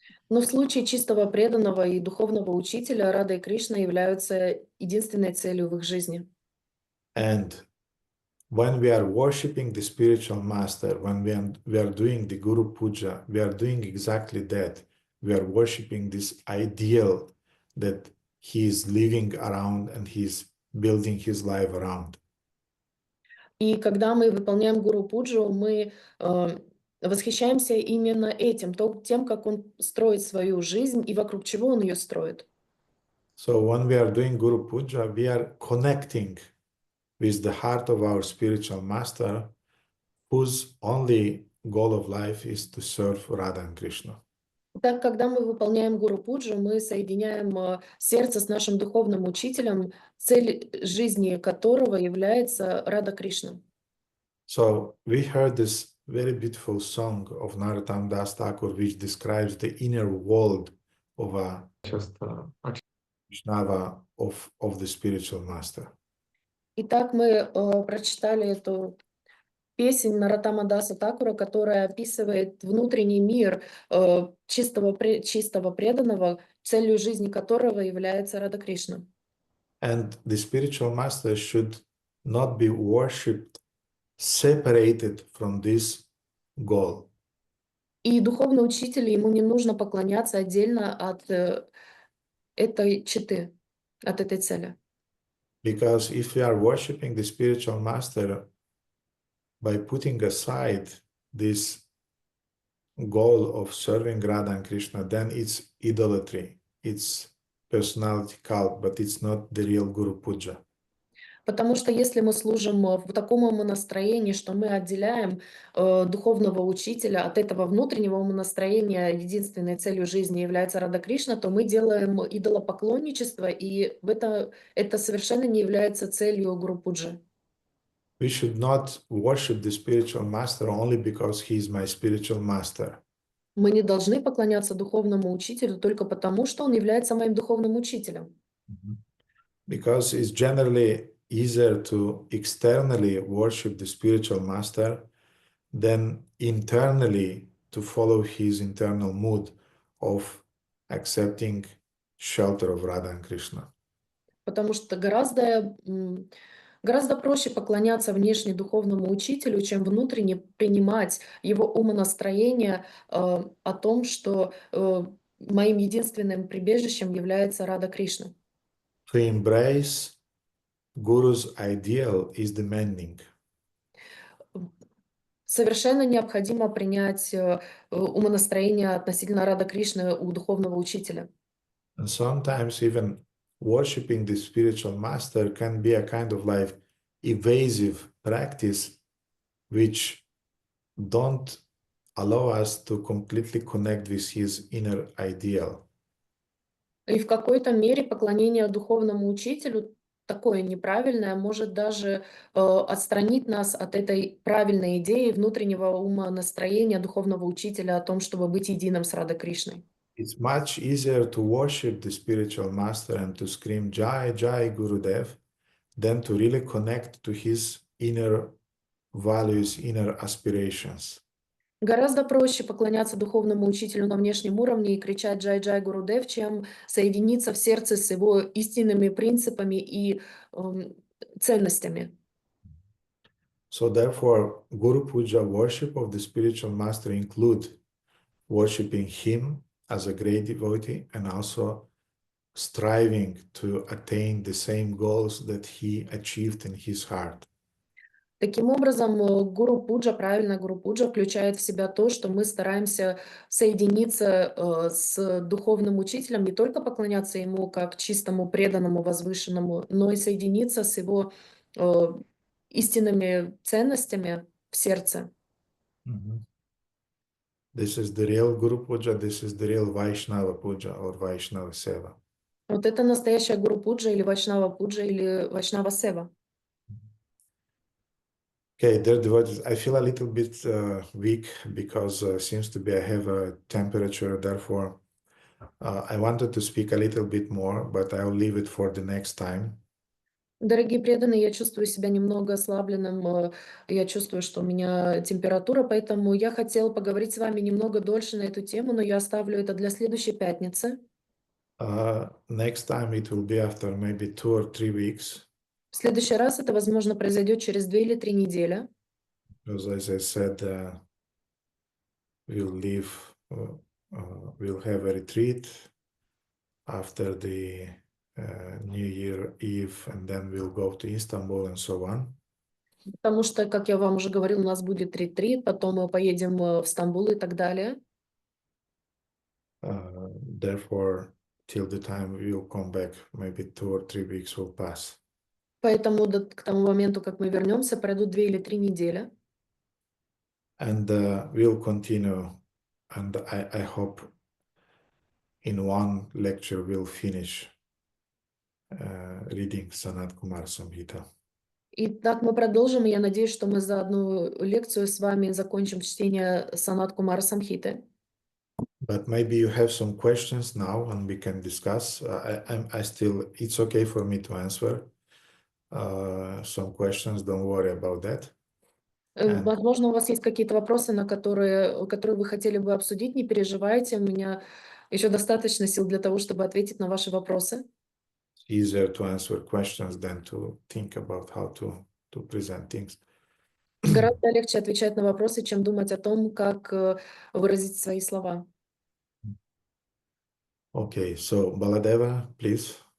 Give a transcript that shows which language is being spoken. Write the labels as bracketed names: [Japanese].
[Russian] Но в случае чистого преданного и духовного учителя Рада и Кришна являются единственной целью в их жизни. [English] And when we are worshiping the spiritual master, when we are doing the Guru Puja, we are doing exactly that. We are worshiping this ideal that he is living around and he's building his life around. [Russian] И когда мы выполняем Гуру Пуджу, мы восхищаемся именно этим, тем, как он строит свою жизнь и вокруг чего он ее строит. [English] So when we are doing Guru Puja, we are connecting with the heart of our spiritual master, whose only goal of life is to serve Radha and Krishna. [Russian] Так, когда мы выполняем Гуру Пуджу, мы соединяем сердце с нашим духовным учителем, цель жизни которого является Рада Кришна. [English] So we heard this very beautiful song of Narottam Das Thakur, which describes the inner world of a Vaishnava of the spiritual master. [Russian] Итак, мы прочитали эту песнь Нароттама Даса Такура, которая описывает внутренний мир чистого преданного, целью жизни которого является Рада Кришна. [English] And the spiritual master should not be worshipped separated from this goal. [Russian] И духовный учитель, ему не нужно поклоняться отдельно от этой четы, от этой цели. [English] Because if we are worshipping the spiritual master by putting aside this goal of serving Radha and Krishna, then it's idolatry, it's personality cult, but it's not the real Guru Puja. [Russian] Потому что если мы служим в таком умонастроении, что мы отделяем духовного учителя от этого внутреннего умонастроения, единственной целью жизни является Рада Кришна, то мы делаем идолопоклонничество, и это совершенно не является целью Гуру Пуджи. [English] We should not worship the spiritual master only because he is my spiritual master. [Russian] Мы не должны поклоняться духовному учителю только потому, что он является моим духовным учителем. [English] Because it's generally easier to externally worship the spiritual master than internally to follow his internal mood of accepting shelter of Radha and Krishna. [Russian] Потому что гораздо проще поклоняться внешне духовному учителю, чем внутренне принимать его умонастроение о том, что моим единственным прибежищем является Рада Кришна. [English] To embrace Guru's ideal is demanding. [Russian] Совершенно необходимо принять умонастроение относительно Рада Кришны у духовного учителя. [English] And sometimes even worshiping the spiritual master can be a kind of like evasive practice which don't allow us to completely connect with his inner ideal. [Russian] И в какой-то мере поклонение духовному учителю такое неправильное может даже отстранить нас от этой правильной идеи внутреннего умонастроения духовного учителя о том, чтобы быть единым с Радой Кришной. [English] It's much easier to worship the spiritual master and to scream Jai Jai Gurudev than to really connect to his inner values, inner aspirations. [Russian] Гораздо проще поклоняться духовному учителю на внешнем уровне и кричать «Джай-Джай Гурудев», чем соединиться в сердце с его истинными принципами и ценностями. [English] So therefore, Guru Puja worship of the spiritual master include worshiping him as a great devotee and also striving to attain the same goals that he achieved in his heart. [Russian] Таким образом, Гуру Пуджа, правильно, Гуру Пуджа включает в себя то, что мы стараемся соединиться с духовным учителем, не только поклоняться ему как чистому, преданному, возвышенному, но и соединиться с его истинными ценностями в сердце. [English] This is the real Guru Puja, this is the real Vaishnava Puja or Vaishnava Seva. [Russian] Вот это настоящая Гуру Пуджа или Вайшнава Пуджа или Вайшнава Сева. [English] Okay, dear devotees, I feel a little bit weak because seems to be I have a temperature, therefore I wanted to speak a little bit more, but I'll leave it for the next time. [Russian] Дорогие преданные, я чувствую себя немного ослабленным, я чувствую, что у меня температура, поэтому я хотела поговорить с вами немного дольше на эту тему, но я оставлю это для следующей пятницы. [English] Next time it will be after maybe 2 or 3 weeks. [Russian] В следующий раз это, возможно, произойдет через 2 или 3 недели. [English] Because as I said, we'll have a retreat after the New Year Eve, and then we'll go to Istanbul and so on. [Russian] Потому что, как я вам уже говорил, у нас будет ретрит, потом мы поедем в Стамбул и так далее. [English] Therefore, till the time we'll come back, maybe 2 or 3 weeks will pass. [Russian] Поэтому к тому моменту, как мы вернемся, пройдут 2 или 3 недели. [English] And we'll continue, and I hope in one lecture we'll finish reading Sanat Kumar Samhita. [Russian] И так мы продолжим, и я надеюсь, что мы за одну лекцию с вами закончим чтение Санат Кумара Самхиты. [English] But maybe you have some questions now, and we can discuss. It's okay for me to answer some questions. Don't worry about that. [Russian] Возможно, у вас есть какие-то вопросы, которые вы хотели бы обсудить. Не переживайте, у меня еще достаточно сил для того, чтобы ответить на ваши вопросы. [English] It's easier to answer questions than to think about how to present things. [Russian] Гораздо легче отвечать на вопросы, чем думать о том, как выразить свои слова. [English] Okay, so Baladeva, please.